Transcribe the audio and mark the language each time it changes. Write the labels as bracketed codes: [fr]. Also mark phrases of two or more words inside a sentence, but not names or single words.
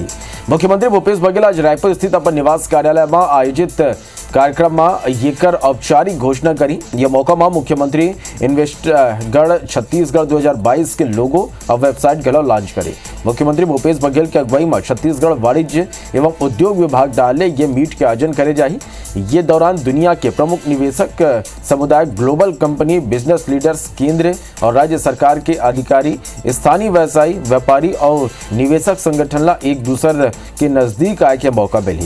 [hne] मुख्यमंत्री भूपेश बघेल आज रायपुर स्थित अपन निवास कार्यालय में आयोजित कार्यक्रम में येकर औपचारिक घोषणा करी। यह मौका में मुख्यमंत्री इन्वेस्टगढ़ छत्तीसगढ़ 2022 के लोगो और वेबसाइट गलो लॉन्च करे। मुख्यमंत्री भूपेश बघेल के अगुवाई में छत्तीसगढ़ वाणिज्य एवं उद्योग विभाग डाले ये मीट के आयोजन करे जाए। ये दौरान दुनिया के प्रमुख निवेशक समुदाय, [en] global company, business leaders, [hne] केंद्र और राज्य सरकार के अधिकारी, स्थानीय व्यवसायी, व्यापारी और निवेशक संगठन ला एक दूसरे के नजदीक आए के मौका मिले।